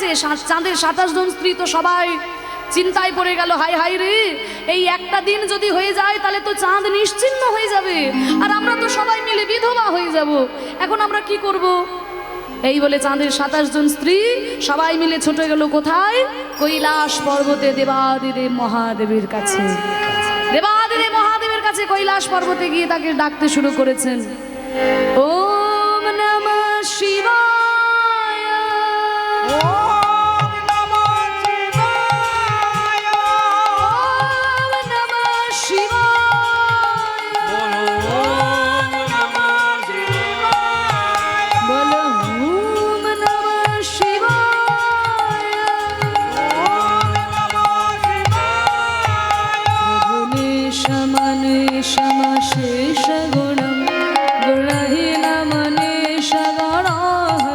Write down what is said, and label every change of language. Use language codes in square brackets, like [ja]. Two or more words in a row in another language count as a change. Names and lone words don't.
[bn] চাঁদের 27 জন স্ত্রী তো সবাই চিন্তায় পড়ে গেল, হাই হাই রে, এই একটা দিন যদি হয়ে যায় তাহলে তো চাঁদ নিশ্চিহ্ন হয়ে যাবে, আর আমরা তো সবাই মিলে বিধবা হয়ে যাব। এখন আমরা কি করব? এই বলে চাঁদের 27 জন স্ত্রী সবাই মিলে ছুটে গেল কোথায়? কৈলাস পর্বতে দেবাদিদেব মহাদেবের কাছে। দেবাদিদেব মহাদেবের কাছে কৈলাস পর্বতে গিয়ে তাকে ডাকতে শুরু করেছেন, [sa] ওম নমঃ শিবায়, ওম নমঃ শিবায়, ওম নমঃ শিবায়, বলো ওম নমঃ শিবায়। বলো ওম নমঃ শিবায়। ওম নমঃ শিবায়। গুণে সমনে সমশেষ গুণম গুণহীন মনে সগণ